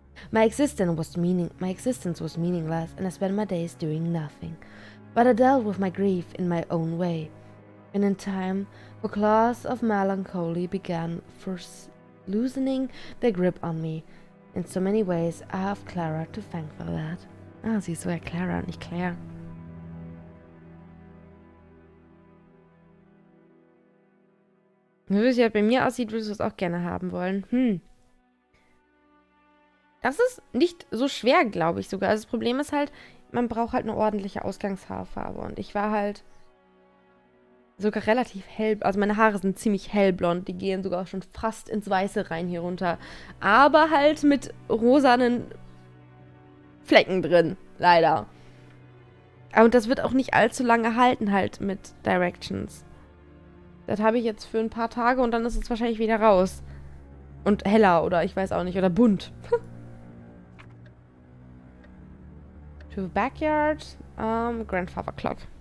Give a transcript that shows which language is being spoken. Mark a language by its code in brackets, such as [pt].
[en] My existence was meaningless, and I spent my days doing nothing. But I dealt with my grief in my own way. And in time, the claws of melancholy began loosening their grip on me. In so many ways, I have Clara to thank for that. [de] Ah, sie ist so ja Clara, nicht Claire. Wie es ja bei mir aussieht, würdest du es auch gerne haben wollen. Das ist nicht so schwer, glaube ich sogar. Also das Problem ist halt, man braucht halt eine ordentliche Ausgangshaarfarbe. Und ich war halt sogar relativ hell, also meine Haare sind ziemlich hellblond, die gehen sogar schon fast ins Weiße rein hier runter. Aber halt mit rosanen Flecken drin, leider. Und das wird auch nicht allzu lange halten halt mit Directions. Das habe ich jetzt für ein paar Tage und dann ist es wahrscheinlich wieder raus. Und heller oder ich weiß auch nicht, oder bunt. [en] To the backyard, grandfather clock.